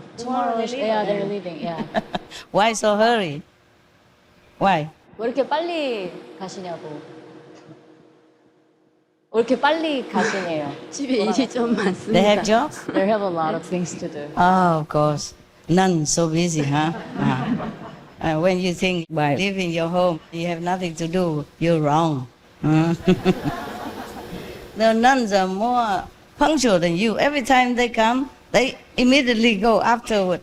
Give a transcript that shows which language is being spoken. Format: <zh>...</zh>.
<en>Tomorrow, yeah, they're leaving, yeah. Why so hurry? Why?</en> <ko>왜 이렇게 빨리 가시냐고. 왜 이렇게 빨리 가시네요. 집에 일이 좀 많습니다.</ko> <en>They have jobs? They have a lot of things to do. Oh, of course. None so busy, huh? When you think by leaving your home, you have nothing to do, you're wrong. The nuns are more punctual than you. Every time they come, they immediately go afterward.</en>